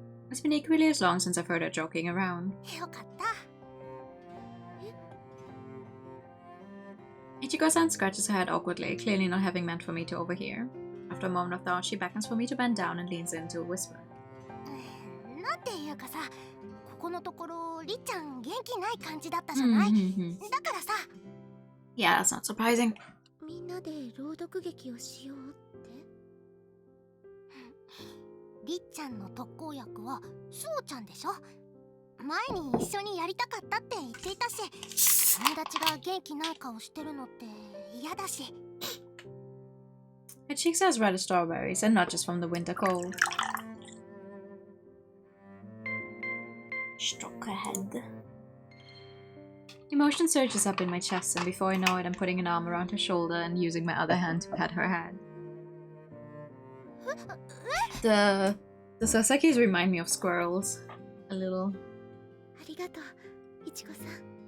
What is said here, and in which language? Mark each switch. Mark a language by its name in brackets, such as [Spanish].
[English] It's been equally as long since I've heard her joking around. [Japanese] よかった。 [English] Ichigo-san scratches her head awkwardly, clearly not having meant for me to overhear. After a moment of thought, she beckons for me to bend down and leans in to a whisper. [Japanese] なんていうかさ、ここのところりっちゃん元気ない感じだったじゃない？だからさ。 [English] Yeah, that's not surprising. [Japanese] みんなで朗読劇をしようって。りっちゃんの特効薬はスオちゃんでしょ？前に一緒にやりたかったって言っていたし、友達が元気ない顔してるのって嫌だし。 [English] Her cheeks are as red as strawberries, and not just from the winter cold. Stroke her head. Emotion surges up in my chest, and before I know it, I'm putting an arm around her shoulder and using my other hand to pat her head. The Sasakis remind me of squirrels. A little. [Japanese] ありがとう、いちごさん。